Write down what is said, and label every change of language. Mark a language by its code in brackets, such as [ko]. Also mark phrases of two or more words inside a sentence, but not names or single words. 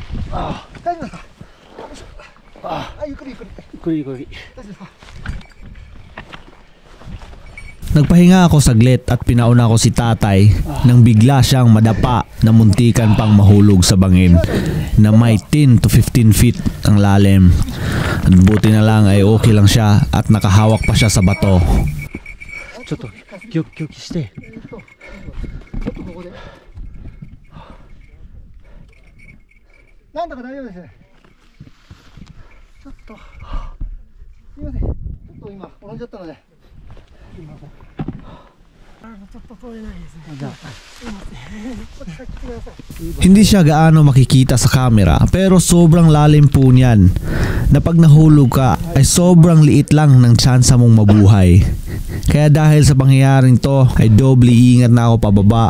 [ja] 大丈夫ですか。ゆっくりゆっくり。ゆっくりゆっくり。大丈夫ですか。 [tl] Nagpahinga ako saglit at pinauna ko si tatay nang bigla siyang madapa na muntikan pang mahulog sa bangin na may [en] 10 to 15 feet [tl] ang lalim. At buti na lang ay okay lang siya at nakahawak pa siya sa bato. [ja] ちょっとギョキして。ちょっとここで。なんだか大丈夫です。ちょっと。すみません。ちょっと今転んじゃったので。すみません。ちょっと通れないですね。すみません。来てください。 [tl] Hindi siya gaano makikita sa camera pero sobrang lalim po niyan na pag nahulog ka ay sobrang liit lang ng tsansa mong mabuhay. Kaya dahil sa pangyayaring to ay doble iingat na ako pababa.